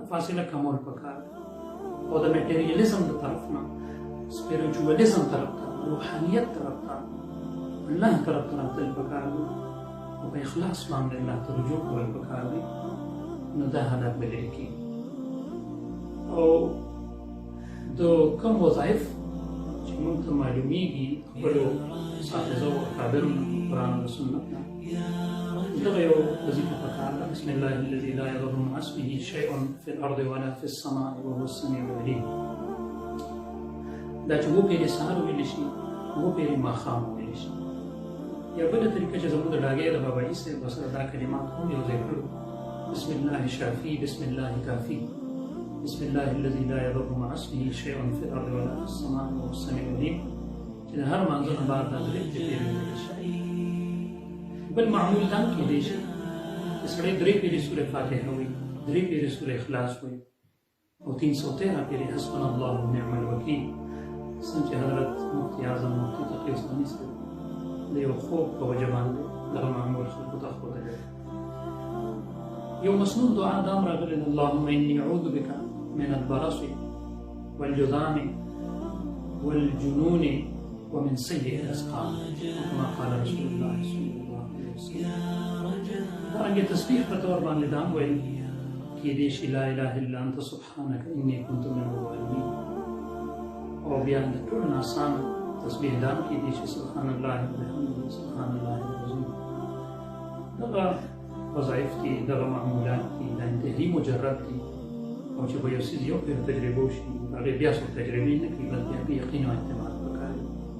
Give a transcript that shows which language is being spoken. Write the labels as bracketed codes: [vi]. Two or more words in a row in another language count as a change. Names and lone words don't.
[ps] فاصله کمول پکار ده، او د میټریالیزم د طرف نه سپیریچولیزم طرف ته، روحانیت طرف ته، الله طرف ته راتلل پکار دي، او په اخلاص باندې الله ته رجوع کول پکار دي. نو دا حالت به لرې کېږي. او د کوم وظایف چې موږ ته معلومیږي خپلو حافظو او اکابرو نه، قرآن او سنت نه، دغه یو وظیفه پکار ده: [ar] بسم الله الذي لا يضر مع اسمه شيء في الارض ولا في السماء وهو السميع العليم. [ps] دا چې وپېرې سهار ویلی شي، وپېرې ماښام ویلی شي. یا بله طریقه چې زموږ د ډاګۍ د بابایي صاحب سره دا کلمات هم یو ځای کړو: [ar] بسم الله شافي، بسم الله کافي، بسم الله الذي لا يضر مع اسمه شيء في الارض ولا في السماء وهو السميع العليم. [ps] چې د هر مانځه نه بعد دا درې پېرې ویلی شي. بل معمول دا هم کېدی شي چې سړی 3 پېرې سورې فاتحه وایي، 3 پېرې سورې اخلاص وایي، او 313 پېرې [ar] حسبنا الله ونعم الوکیل. [ps] څنګه چې حضرت مفتي اعظم مفتي تقي عثماني صاحب د یو خوب په وجه باندې دغه معمول خلکو ته ښودلی. یو مسنون دعا دا هم راغلی ده: [ar] اللهم اني اعوذ بك من البرص والجذام والجنون ومن سيء الاسقام، كما قال رسول الله صلى الله عليه وسلم. [ps] دارنګه تسبیح په طور باندې دا هم ویل کېدی شي: [ar] لا اله الا انت سبحانك اني كنت من الظالمين. [ps] او بیا د ټولو نه اسانه تسبیح دا هم کېدی شي: [ar] سبحان الله وبحمده سبحان الله العظیم. [ps] دغه وظایف دي، دغه معمولات دي، دا انتهایي مجرد دي. او چې به یو څیز یو پېر تجربه وشي، هغې بیا څوک تجربې نه کوي، بلکې هغې یقین او اعتماد پکار دي.